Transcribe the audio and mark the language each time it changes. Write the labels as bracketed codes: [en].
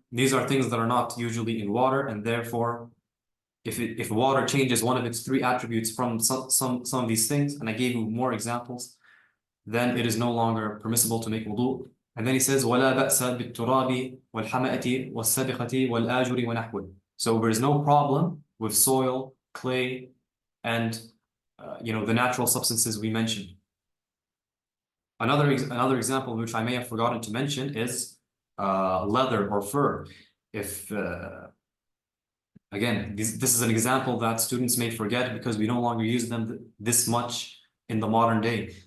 [en] These are things that are not usually in water, and therefore, if water changes one of its 3 attributes from some of these things, and I gave you more examples, then it is no longer permissible to make wudu. And then he says, [ar] وَلَا بَأْسَ بِالتُّرَابِ وَالْحَمَأَةِ وَالسَّبِخَةِ وَالْآجُرِ وَنَحْوِ. [en] So there is no problem with soil, clay, and the natural substances we mentioned. Another example which I may have forgotten to mention is leather or fur. If again, this is an example that students may forget because we no longer use them this much in the modern day.